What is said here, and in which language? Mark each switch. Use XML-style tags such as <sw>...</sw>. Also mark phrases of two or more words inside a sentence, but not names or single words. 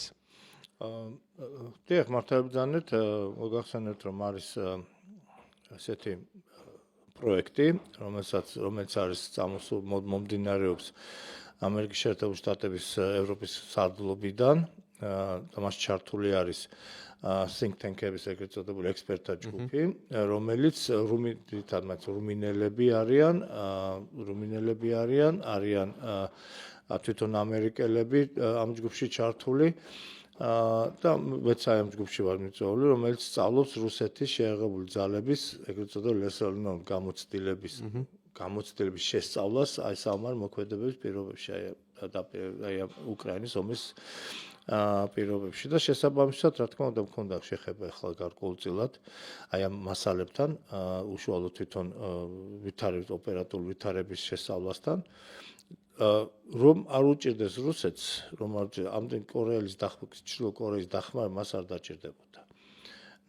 <ka>დიახ, მართალია მოგახსენებთ, რომ არის ესეთი პროექტი, რომელიც არის მომდინარეობს ამერიკის შეერთებული შტატების ევროპის სარდლობიდან და მას ჩართული არის</ka> <en>think tank-</en> <ka>ების ეგრეთ წოდებული ექსპერტთა ჯგუფი, რომელიც რუმინელები არიან თვითონ ამერიკელები ამ ჯგუფში ჩართული და მეც ამ ჯგუფში ვარ მიწვეული, რომელიც სწავლობს რუსეთის შეიარაღებული ძალების ეგრეთ წოდებული</ka> <en>lesser known</en> <ka>გამოცდილების შესწავლას აი საომარ მოქმედებების პირობებში, აი უკრაინის ომის პირობებში და შესაბამისად, რა თქმა უნდა, მქონდა შეხება ახლა გარკვეულწილად აი ამ მასალებთან, უშუალოდ თვითონ ოპერატიული ვითარების შესწავლასთან, რომ არ უჭირდეს რუსეთს, რომ ამდენ კორეელის ჩრდილო კორეის დახმარება მას არ დაჭირდებოდა.</ka>